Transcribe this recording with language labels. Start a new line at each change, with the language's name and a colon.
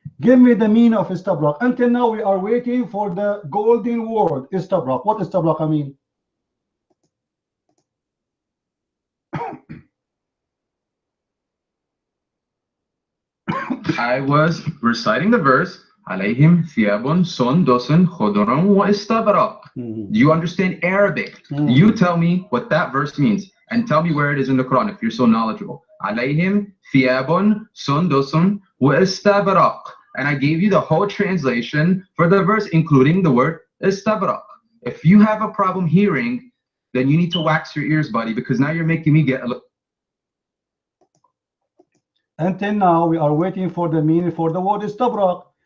English: Give me the meaning of istabrak. Until now, we are waiting for the golden word, istabrak. What istabrak I mean? I was reciting the verse.
Arabic: عليهم ثياب سندس خضر واستبرق.
English: Do you understand Arabic? You tell me what that verse means and tell me where it is in the Quran if you're so knowledgeable.
Arabic: عليهم ثياب سندس واستبرق.
English: And I gave you the whole translation for the verse, including the word istabraq. If you have a problem hearing, then you need to wax your ears, buddy, because now you're making me get a little. Until now, we are waiting for the meaning for the word istabrak.